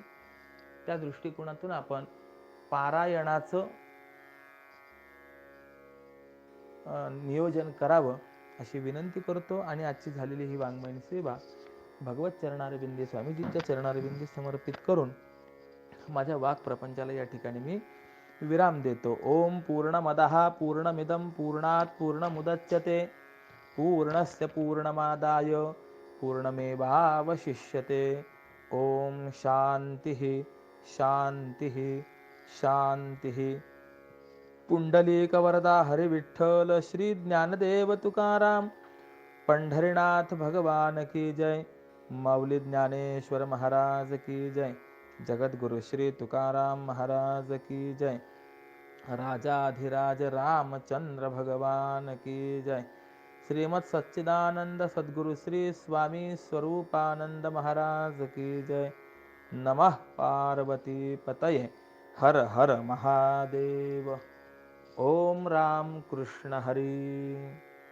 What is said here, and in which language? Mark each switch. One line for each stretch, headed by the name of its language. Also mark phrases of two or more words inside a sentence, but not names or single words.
Marathi: त्या दृष्टिकोनातून आपण पारायणाचं नियोजन करावं अशी विनंती करतो आणि आजची झालेली ही वाङ्मयीन सेवा भगवत चरणारविंदी स्वामीजींच्या चरणारविंदी समर्पित करून माझ्या वाक प्रपंचाला या ठिकाणी मी विराम देतो.
Sanskrit: ओम पूर्णमदः पूर्णमिदं पूर्णात् पूर्णमुदच्यते पूर्णस्य पूर्णमादाय पूर्णमेवावशिष्यते. ओम शांतिः शांतिः शांतिः.
Marathi: पुंडलीकवरदा हरि विठ्ठल श्री ज्ञानदेव तुकाराम पंढरीनाथ भगवान की जय. माऊली ज्ञानेश्वर महाराज की जय. जगद्गुरु श्री तुकाराम महाराज की जय. राजाधिराज रामचंद्र भगवान की जय. श्रीमद सच्चिदानंद सद्गुरु श्री स्वामी स्वरूपानंद महाराज की जय.
Sanskrit: नमः पार्वती पतये. हर हर महादेव. ओम राम कृष्ण हरी.